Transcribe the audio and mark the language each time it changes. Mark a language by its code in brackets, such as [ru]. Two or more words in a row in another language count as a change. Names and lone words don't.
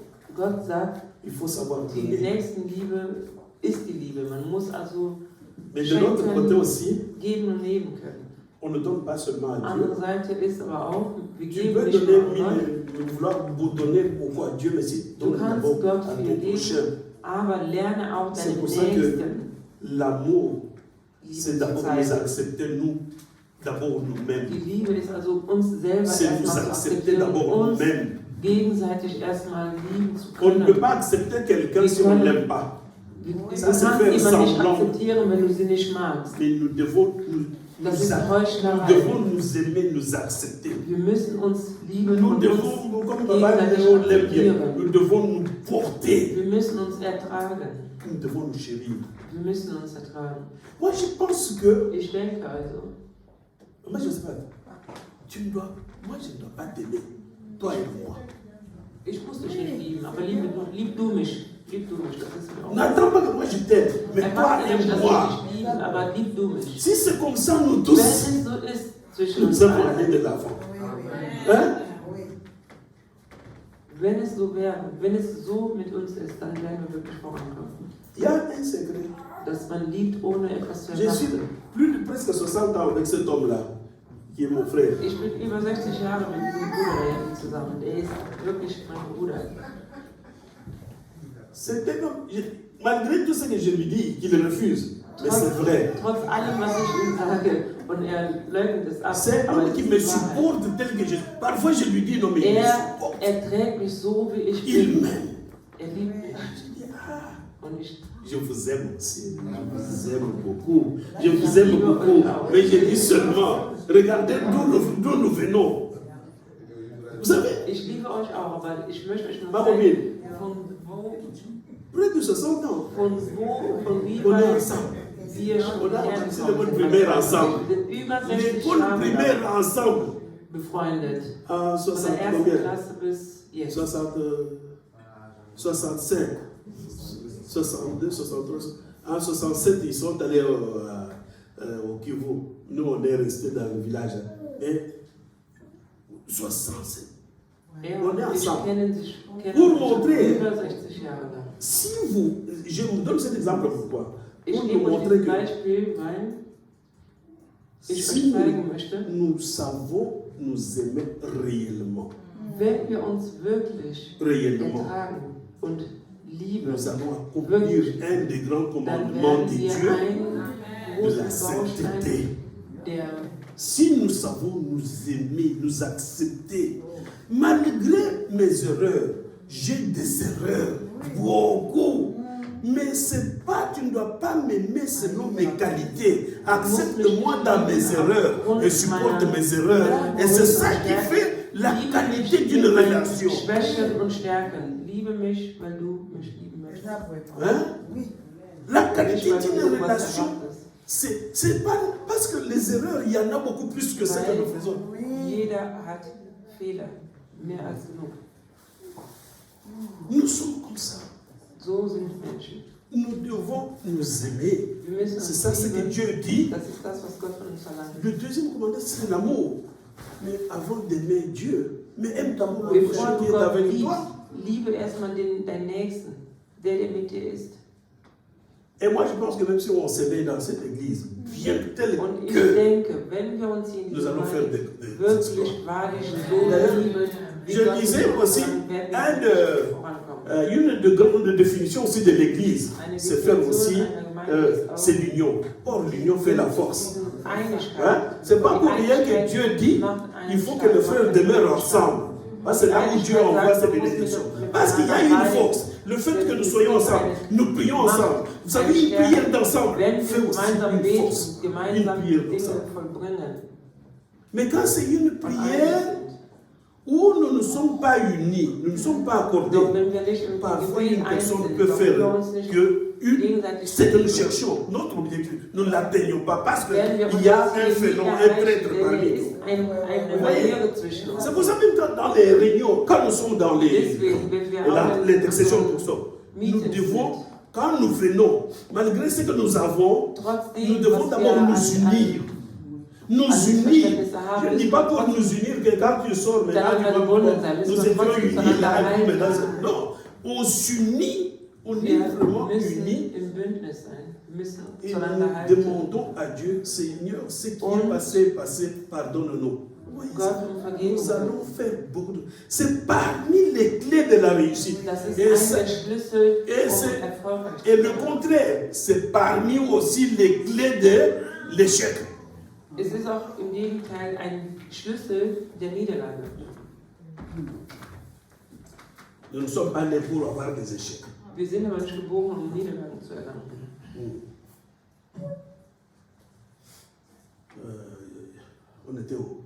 [de] Gott sagt, [fr] Il faut savoir [de] die [fr] donner. [de] Nächstenliebe ist die Liebe. Man muss also [fr] Mais de l'autre côté aussi, [de] geben und nehmen können. [fr] on ne donne pas seulement à Dieu. [de] Andere Seite ist aber auch, wir [fr] Tu [de] geben [fr] peux [de] nicht [fr] donner, [de] nur an Gott, [fr] vouloir vous donner beaucoup à Dieu, mais si [de] Du [fr] donne [de] kannst [fr] d'abord [de] Gott [fr] à [de] viel [fr] ton [de] geben, [fr] prochain. [de] aber lerne auch [fr] C'est [de] deinen [fr] pour ça que [de] Nächsten [fr] l'amour, c'est [de] Liebe zu [fr] d'abord nous [de] zeigen. [fr] accepter, nous, d'abord nous-mêmes. [de] Die Liebe ist also uns selber [fr] C'est nous [de] erstmal zu [fr] accepter [de] akzeptieren, [fr] d'abord [de] uns [fr] nous-mêmes. [de] gegenseitig erstmal lieben zu [fr] On ne peut [de] können. [fr] pas accepter quelqu'un si on ne l'aime pas. [de] Du [fr] Ça, [de] kannst [fr] c'est faire [de] jemanden nicht [fr] semblant. [de] akzeptieren, wenn du sie nicht magst. [fr] Mais nous devons [de] Das ist [fr] nous [de] Heuchlerei. [fr] devons nous aimer, nous accepter. [de] Wir müssen uns lieben [fr] Nous [de] und uns [fr] devons, comme Papa dit, on l'aime bien. Nous devons nous porter. [de] wir müssen uns ertragen. [fr] Nous devons nous chérir. [de] Wir müssen uns ertragen. [fr] Moi, je pense que, [de] Ich denke also, [fr] moi, je ne sais pas, moi, je ne dois pas t'aimer, toi et moi. [de] ich muss dich nicht lieben, aber lieb du mich. Lieb du mich, das ist mir auch. [fr] N'attends pas que moi je t'aime, mais toi [de] Erwarte nicht, [fr] et [de] dass [fr] moi. [de] wir dich lieben, aber lieb du mich. [fr] Si c'est comme ça, nous [de] Wenn [fr] tous, [de] es so ist zwischen [fr] nous [de] uns [fr] allons aller [de] allen, [fr] de l'avant. Hein? [de] wenn es so wäre, wenn es so mit uns ist, dann werden wir wirklich vorankommen. [fr] Il y a un secret. [de] Dass man liebt, ohne etwas zu [fr] Je suis [de] erwarten. [fr] plus de presque 60 ans avec cet homme-là, qui est mon frère. [de] Ich bin über 60 Jahre mit diesem Bruder hier zusammen. Der ist wirklich mein Bruder. [fr] C'est un homme, malgré tout ce que je lui dis, qu'il refuse, mais c'est vrai. [de] Trotz allem, was ich ihm sage, und er leugnet es ab, [fr] C'est un [de] aber [fr] homme [de] es [fr] qui [de] ist [fr] me [de] die Wahrheit. [fr] supporte tel que je. Parfois je lui dis non, mais il me supporte. [de] Er trägt mich so, wie ich [fr] Il [de] bin. [fr] m'aime. [de] Er liebt mich. [fr] Je dis, ah, [de] Und ich [fr] je vous aime aussi. Je vous aime beaucoup. Je vous aime beaucoup. Mais je dis seulement, regardez d'où nous venons. Vous savez, [de] liebe liebe euch auch, aber ich möchte euch nur [fr] Pas [de] zeigen, [fr] combien? [de] von [fr] Près de 60 ans. [de] wie [fr] On est [de] weit [fr] ensemble. [de] wir schon [fr] On a commencé l'école [de] hergekommen [fr] primaire [de] sind. [fr] ensemble. [de] Wir sind über 60 [fr] L'école [de] Jahre [fr] primaire ensemble. [de] befreundet. [fr] En [de] Von 60 der ersten [fr] combien? [de] Klasse bis jetzt. [fr] 65, 62, 63. En 67, ils sont allés au Kivu. Nous, on est restés dans le village. Et 67. [de] Er [fr] On [de] und [fr] est [de] ich [fr] ensemble. [de] kennen sich [fr] Pour [de] schon [fr] montrer, [de] über 60 Jahre lang. [fr] si vous, je vous donne cet exemple pourquoi? [de] Ich [fr] Pour [de] gebe [fr] nous [de] euch [fr] montrer [de] dieses [fr] que [de] Beispiel, weil ich [fr] si [de] euch zeigen möchte, [fr] nous savons nous aimer réellement, [de] wenn wir uns wirklich [fr] réellement, [de] ertragen und lieben, [fr] nous allons accomplir un des grands [de] dann [fr] commandements [de] werden [fr] de [de] wir [fr] Dieu, [de] einen [fr] de la [de] großen Baustein [fr] sainteté. [de] der [fr] Si nous savons nous aimer, nous accepter, malgré mes erreurs, j'ai des erreurs, beaucoup. Mais c'est pas, tu ne dois pas m'aimer selon mes qualités. Accepte-moi dans mes erreurs et supporte mes erreurs. Et c'est ça qui fait la qualité d'une relation. [de] Schwächen und Stärken. Liebe mich, weil du mich lieben möchtest. [fr] Hein? La qualité d'une relation, c'est pas parce que les erreurs, il y en a beaucoup plus que ce que nous faisons. [de] Jeder hat Fehler, mehr als genug. [fr] Nous sommes comme ça. [de] So sind Menschen. [fr] Nous devons nous aimer. [de] Wir müssen [fr] C'est [de] uns [fr] ça ce que [de] lieben. [fr] Dieu dit. [de] Das ist das, was Gott von uns verlangt. [fr] Le deuxième commandement, c'est l'amour. Mais avant d'aimer Dieu, mais aime d'abord le [de] Bevor [fr] prochain [de] du [fr] qui est [de] Gott [fr] avec [de] liebst, [fr] toi. [de] liebe erstmal deinen Nächsten, der mit dir ist. [fr] Et moi, je pense que même si on s'aimait dans cette église, bien tel [de] Und ich [fr] que [de] denke, wenn wir uns hier in [fr] nous [de] dieser [fr] allons faire [de] Gemeinde [fr] des [de] wirklich wahrlich so [fr] D'ailleurs, [de] lieben, wie [fr] je [de] Gott [fr] disais [de] uns [fr] aussi, [de] dann werden wir [fr] un [de] vorankommen. [fr] une de grandes définitions aussi de l'église, [de] Eine [fr] c'est faire [de] Definition [fr] aussi, [de] einer Gemeinde ist auch [fr] c'est l'union. Or, l'union fait la force. [de] Einigkeit. [fr] Hein? C'est pas [de] Die [fr] pour rien que [de] Einigkeit [fr] Dieu dit [de] macht [fr] il faut [de] Einigkeit, [fr] que les frères [de] macht [fr] demeurent [de] Einigkeit. [fr] ensemble. Parce que c'est là où Dieu envoie ses bénédictions. Parce qu'il y a une force. Le fait que nous soyons ensemble, nous prions ensemble. Vous savez, une prière d'ensemble [de] Wenn [fr] fait [de] wir [fr] aussi [de] gemeinsam [fr] une [de] beten, [fr] force. Une [de] gemeinsam [fr] prière [de] Dinge [fr] d'ensemble. [de] vollbringen. [fr] Mais quand c'est une [de] und einig [fr] prière [de] sind. [fr] où nous ne sommes pas unis, nous ne sommes pas accordés, [de] Doch wenn wir nicht im [fr] parfois [de] Gebet [fr] une [de] einig [fr] personne [de] sind, [fr] peut [de] doch [fr] faire [de] wir uns nicht [fr] que [de] gegenseitig [fr] ce que nous [de] lieben, [fr] cherchons, notre objectif, nous ne l'atteignons pas parce [de] werden wir [fr] qu'il [de] uns [fr] y a [de] das [fr] un [de] Ziel [fr] félon, [de] nicht [fr] un [de] erreichen, [fr] prêtre [de] denn [fr] parmi [de] es [fr] nous. [de] ist eine [fr] voyez? [de] Barriere zwischen uns. [fr] C'est pour ça même que dans les réunions, quand nous sommes dans les [de] Deswegen, wenn wir auch in [fr] l'intercession pour ça, nous [de] Meetings [fr] devons, [de] sind, [fr] quand nous venons, malgré ce que nous avons, [de] trotzdem, [fr] nous devons [de] was [fr] d'abord [de] wir [fr] nous [de] an- [fr] unir. Nous [de] an [fr] unir. [de] Missverständnisse haben, [fr] Je ne dis [de] müssen [fr] pas [de] wir [fr] pour [de] trotzdem [fr] nous unir que quand tu sors maintenant, [de] daran [fr] tu vas [de] verbunden sein. [fr] nous [de] Müssen wir [fr] étions [de] trotzdem [fr] unis [de] zueinander [fr] là, et puis maintenant, [de] halten. [fr] non, on s'unit, on est [de] Wir [fr] vraiment [de] müssen [fr] unis. [de] im Bündnis sein. Wir müssen [fr] Et [de] zueinander [fr] nous [de] halten. [fr] demandons à Dieu, Seigneur, ce qui [de] Und [fr] est passé, pardonne-nous. Voyez [de] Gott [fr] ça? [de] um Vergebung. [fr] Nous allons faire beaucoup de... C'est parmi les clés de la réussite. [de] Das ist [fr] Et, [de] einer [fr] ça- [de] der Schlüssel, [fr] et c'est- [de] um erfolgreich [fr] et [de] zu [fr] le [de] sein. [fr] contraire, c'est parmi aussi les clés de l'échec. [de] Es ist auch im Gegenteil ein Schlüssel der Niederlage. [fr] Nous ne sommes pas nés pour avoir des échecs. [de] Wir sind aber nicht geboren, um Niederlagen zu erlangen. [fr] On était où?